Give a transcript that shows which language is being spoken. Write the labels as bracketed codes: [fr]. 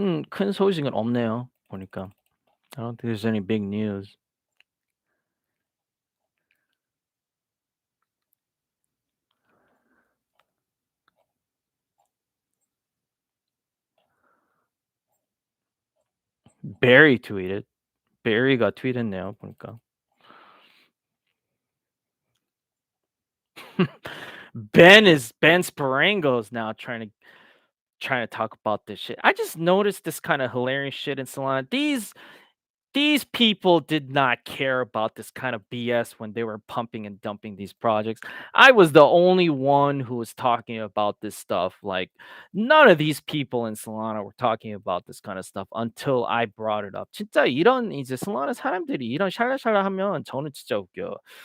[ko] 큰 소식은 없네요 보니까. [en] I don't think there's any big news. Barry tweeted. [ko] Barry가 트윗했네요 보니까. [en] Ben Sparango is now trying to talk about this shit. I just noticed this kind of hilarious shit in Solana. These people did not care about this kind of BS when they were pumping and dumping these projects. I was the only one who was talking about this stuff. Like none of these people in Solana were talking about this kind of stuff until I brought it up. [ko] 진짜 이런 이제 Solana 사람들이 이런 샬라샬라 하면 저는 진짜 웃겨요.